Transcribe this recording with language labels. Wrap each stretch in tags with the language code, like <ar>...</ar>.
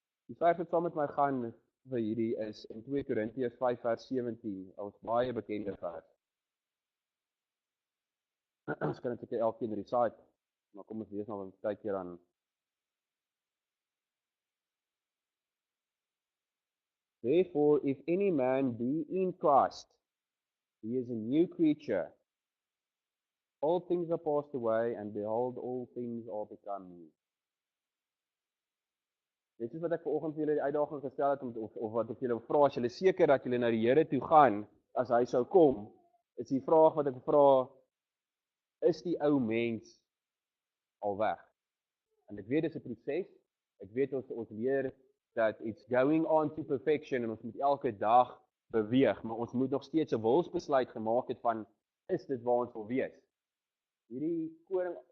<af>Die vers wat saam met my gaan vir hierdie is in 2 Korintiërs 5 vers 17, ons baie bekende vers. Ons kan dit elkeen recite, maar kom ons lees nou 'n tydjie aan.</af> <en>Therefore, if any man be in Christ, he is a new creature. All things are passed away, and behold, all things are become new.</en> <af>Dit is wat ek vanoggend vir julle die uitdaging gestel het, of wat ek julle vra, as julle seker dat julle na die Here toe gaan, as hy sou kom, is die vraag wat ek vra, is die ou mens al weg? En ek weet dit is 'n proses, ek weet ons leer dat</af> <en>it's going on to perfection,</en> <af>en ons moet elke dag beweeg, maar ons moet nog steeds 'n wilsbesluit gemaak het van, is dit waar ons wil wees? Hierdie koring,</af>